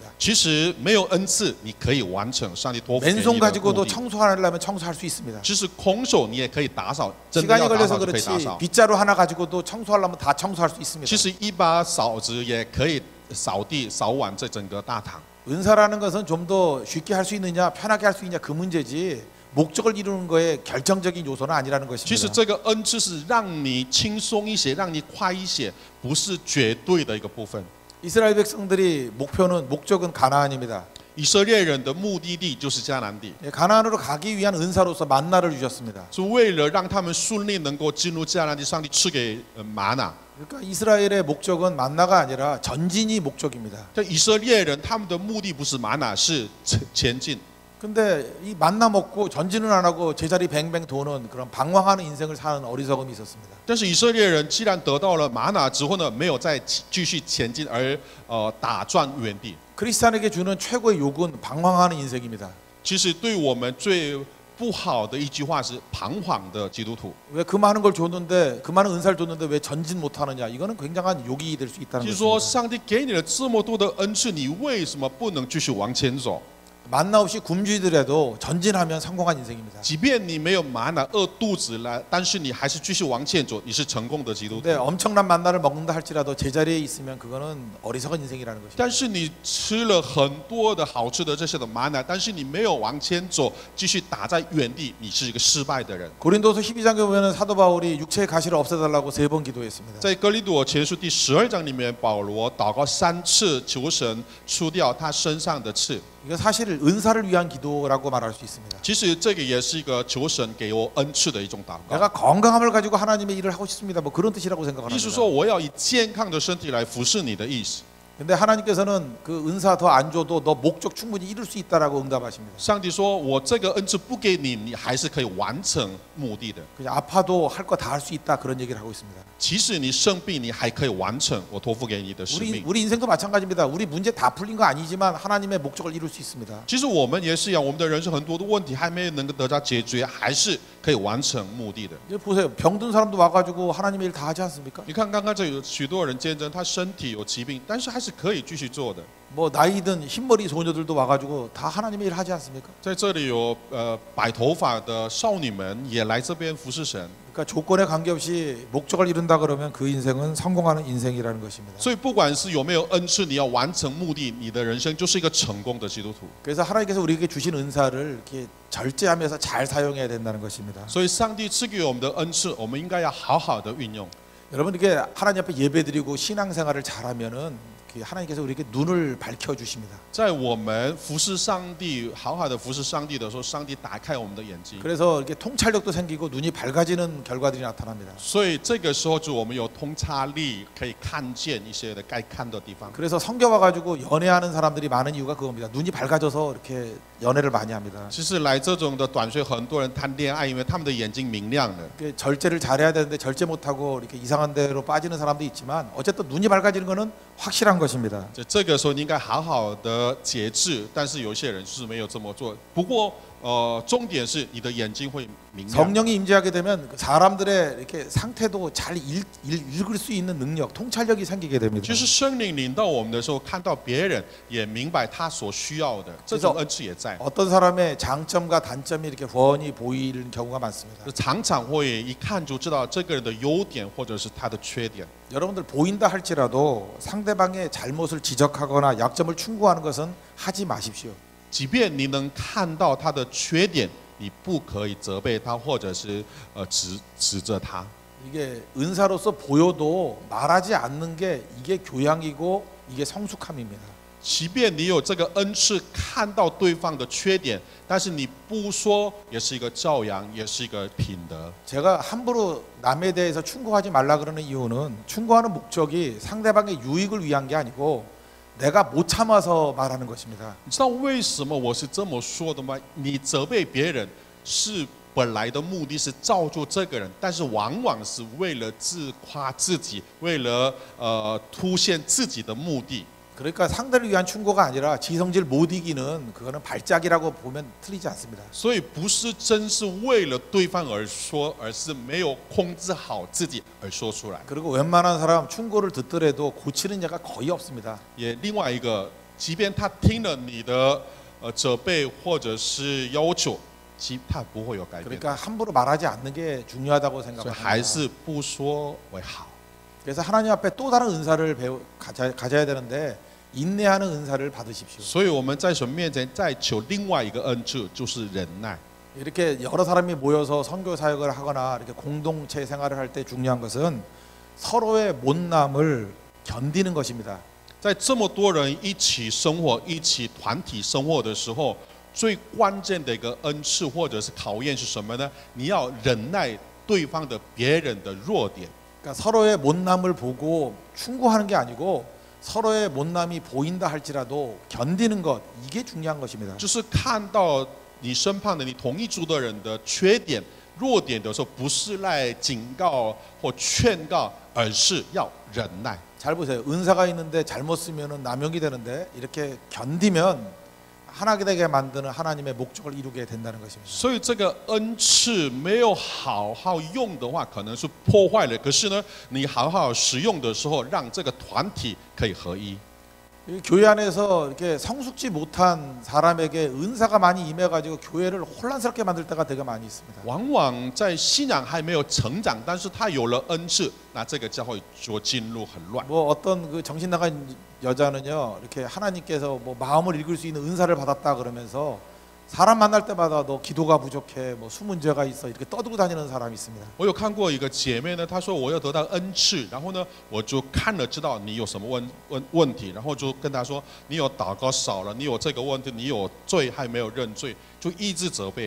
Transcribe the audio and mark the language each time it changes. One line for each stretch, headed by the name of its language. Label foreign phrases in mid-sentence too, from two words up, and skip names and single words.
Chinese: 其实没有恩赐，你可以完成上帝托付给你
Korean: 맨손
Chinese: 的
Korean: 가지고도
Chinese: 目的。
Korean: 청소하려면 청소할 수 있습니다.
Chinese: 其实空手你也可以打扫，真的
Korean: 시간이
Chinese: 要打
Korean: 걸려서
Chinese: 扫就可以打
Korean: 그렇지
Chinese: 扫。
Korean: 빗자루 하나 가지고도 청소하려면 다 청소할 수 있습니다.
Chinese: 其实一把扫子也可以扫地、扫完这整个大堂。
Korean: 은사라는 것은 좀 더 쉽게 할 수 있느냐 편하게 할 수 있느냐 그 문제지 목적을 이루는 거에 결정적인 요소는 아니라는
Chinese: 其实
Korean: 것입니다.
Chinese: 这个恩赐是让你轻松一些，让你快一些，不是绝对的一个部分。
Korean: 이스라엘 백성들이 목적은 가나안입니다.
Chinese: 以色列人的目的地就是迦南地，
Korean: 예, 가나안으로 가기 위한 은사로서 만나를 주셨습니다.
Chinese: 是为了让他们顺利能够进入迦南地，上帝赐给玛拿。
Korean: 그러니까 이스라엘의 목적은 만나가 아니라 전진이 목적입니다.
Chinese: 这以色列人他们的目的不是玛拿，是前进。
Korean: 근데 이 만나 먹고 전진은 안 하고 제자리 뱅뱅 도는 그런 방황하는 인생을 사는 어리석음이 있었습니다.
Chinese: 但是以色列人既然得到了玛拿之后呢，没有再继续前进，而打转原地。
Korean: 크리스찬에게 주는 최고의 욕은 방황하는 인생입니다.
Chinese: 其实对我们最不好的一句话是彷徨的基督徒。
Korean: 왜 그 많은 걸 줬는데 그 많은 은사를 줬는데 왜 전진 못하느냐 이거는 굉장한 욕이 될 수 있다는
Chinese: 就是说，
Korean: 것입니다.
Chinese: 上帝给你了这么多的恩赐，你为什么不能继续往前走？
Korean: 만나 없이 굶주리더라도 전진하면 성공한 인생입니다.
Chinese: 即便你没有玛拿饿肚子了，但是你还是继续往前走，你是成功的基督徒
Korean: 근데 。 엄청난 만나를 먹는다 할지라도 제자리에 있으면 그거는 어리석은 인생이라는 것입니다.
Chinese: 但是你吃了很多的好吃的这些的玛拿，但是你没有往前走，继续打在原地，你是一个失败的人。
Korean: 고린도서 12장에 보면 사도 바울이 육체의 가시를 없애달라고 3번 기도했습니다.
Chinese: 在哥林多前书第12章里面，保罗祷告3次，求神除掉他身上的刺。
Korean: 이거 사실 은사를 위한 기도라고 말할 수 있습니다.
Chinese: 其实这个也是一个求神给我恩赐的一种祷告。
Korean: 내가 건강함을 가지고 하나님의 일을 하고 싶습니다. 뭐 그런 뜻이라고 생각을
Chinese: 意思
Korean: 합니다.
Chinese: 说，我要以健康的身体来服侍你的意思。
Korean: 근데 하나님께서는 그 은사 더 안 줘도 너 목적 충분히 이룰 수 있다라고 응답하십니다.
Chinese: 上帝说：“我这个恩赐不给你，你还是可以完成目的的。
Korean: 그냥 아파도 할 거 다 할 수 있다 그런 얘기를 하고 있습니다.
Chinese: 即使你生病，你还可以完成我托付给你的使命。
Korean: 우리 인생도 마찬가지입니다. 우리 문제 다 풀린 거 아니지만 하나님의 목적을 이룰 수 있습니다.
Chinese: 其实我们也是一样，我们的人生很多的问题还没有能够得到解决，还是可以完成目的的。
Korean: 이제 보세요. 병든 사람도 와가지고 하나님의 일 다 하지 않습니까?
Chinese: 你看，刚刚这有许多人见证，他身体有疾病，但是还是是可以继续做的。
Korean: 뭐 나이든 흰머리 소녀들도 와가지고 다 하나님의 일 하지 않습니까?
Chinese: 在这里有白头发的少女们也来这边服侍神，
Korean: 그러니까 조건에 관계없이 목적을 이룬다 그러면 그 인생은 성공하는 인생이라는 것입니다.
Chinese: 所以不管是有没有恩赐，你要完成目的，你的人生就是一个成功的基督徒。
Korean: 그래서 하나님께서 우리에게 주신 은사를 이렇게 절제하면서 잘 사용해야 된다는 것입니다.
Chinese: 所以上帝赐给我们的恩赐，我们应该要好好的运用。
Korean: 여러분 이게 하나님 앞에 예배드리고 신앙생활을 잘하면은 하나님께서 우리에게 눈을 밝혀 주십니다.
Chinese: 在我们服侍上帝，好好的服侍上帝的时候，上帝打开我们的眼睛，
Korean: 그래서 이렇게 통찰력도 생기고 눈이 밝아지는 결과들이 나타납니다.
Chinese: 所以这个时候就我们有通察力，可以看见一些的该看的地方。
Korean: 그래서 성교 와가지고 연애하는 사람들이 많은 이유가 그겁니다. 눈이 밝아져서 이렇게 연애를 많이 합니다.
Chinese: 其实来这种的短宣，很多人谈恋爱，因为他们的眼睛明亮了。
Korean: 이렇게 절제를 잘해야 되는데 절제 못하고 이렇게 이상한 데로 빠지는 사람도 있지만 어쨌든 눈이 밝아지는 것은 확실한 것입니다.
Chinese: 这个时候你应该好好的节制，但是有些人是没有这么做。不过重点是你的眼睛会明亮。
Korean: 성령이 임재하게 되면 사람들의 이렇게 상태도 잘 읽을 수 있는 능력, 통찰력이 생기게 됩니다.
Chinese: 就是圣灵领到我们的时候，看到别人也明白他所需要的，这种恩赐也在。
Korean: 어떤 사람의 장점과 단점이 이렇게 훤히 보이는 경우가 많습니다.
Chinese: 常常会一看就知道这个人的优点或者是他的缺点。
Korean: 여러분들 보인다 할지라도 상대방의 잘못을 지적하거나 약점을 충고하는 것은 하지 마십시오.
Chinese: 即便你能看到他的缺点，你不可以责备他，或者是指责他。
Korean: 이게 은사로서 보여도 말하지 않는 게 이게 교양이고 이게 성숙함입니다.
Chinese: 即便你有这个恩赐，看到对方的缺点，但是你不说，也是一个教养，也是一个品德。
Korean: 제가 함부로 남에 대해서 충고하지 말라 그러는 이유는 충고하는 목적이 상대방의 유익을 위한 게 아니고 내가 못 참아서 말하는 것입니다.
Chinese: 你知道为什么我是这么说的吗？你责备别人是本来的目的是造就这个人，但是往往是为了自夸自己，为了凸显自己的目的。
Korean: 그러니까 상대를 위한 충고가 아니라 지성질 못 이기는 그거는 발작이라고 보면 틀리지 않습니다.
Chinese: 所以不是真是为了对方而说，而是没有控制好自己而说出来。
Korean: 그리고 웬만한 사람 충고를 듣더라도 고치는 자가 거의 없습니다.
Chinese: 也另外一个，即便他听了你的责备或者是要求，他不会有改变。
Korean: 그러니까 함부로 말하지 않는 게 중요하다고
Chinese: 所以
Korean: 생각합니다.
Chinese: 还是不说为好。
Korean: 그래서 하나님 앞에 또 다른 은사를 가져야 되는데 인내하는 은사를 받으십시오.
Chinese: 所以我们在神面前再求另外一个恩赐，就是忍耐。
Korean: 이렇게 여러 사람이 모여서 선교 사역을 하거나 이렇게 공동체 생활을 할 때 중요한 것은 서로의 못남을 견디는 것입니다.
Chinese: 在这么多人一起生活、一起团体生活的时候，最关键的一个恩赐或者是考验是什么呢？你要忍耐对方的别人的弱点。
Korean: 그러니까 서로의 못남을 보고 충고하는 게 아니고 서로의 못남이 보인다 할지라도 견디는 것 이게 중요한 것입니다.
Chinese: 就是看到你身旁的你同一组的人的缺点、弱点的时候，不是来警告或劝告，而是要忍耐。
Korean: 잘 보세요. 은사가 있는데 잘못 쓰면은 남용이 되는데 이렇게 견디면 하나게 되게 만드는 하나님의 목적을 이루게 된다는 것입니다.
Chinese: 所以这个恩赐没有好好用的话，可能是破坏了。可是呢，你好好使用的时候，让这个团体可以合一。
Korean: 이 교회 안에서 이렇게 성숙지 못한 사람에게 은사가 많이 임해가지고 교회를 혼란스럽게 만들 때가 되게 많이 있습니다.
Chinese: 往往在信仰还没有成长，但是他有了恩赐，那这个教会就进入很乱。
Korean: 뭐 어떤 그 정신 나간 여자는요 이렇게 하나님께서 뭐 마음을 읽을 수 있는 은사를 받았다 그러면서 사람 만날 때마다 너 기도가 부족해, 뭐 수문제가 있어 이렇게 떠들고 다니는 사람이 있습니다.
Chinese: 我有看过一个姐妹呢，她说我要得到恩赐，然后呢，我就看了知道你有什么问题，然后就跟她说你有祷告少了，你有这个问题，你有罪还没有认罪，就一直责备。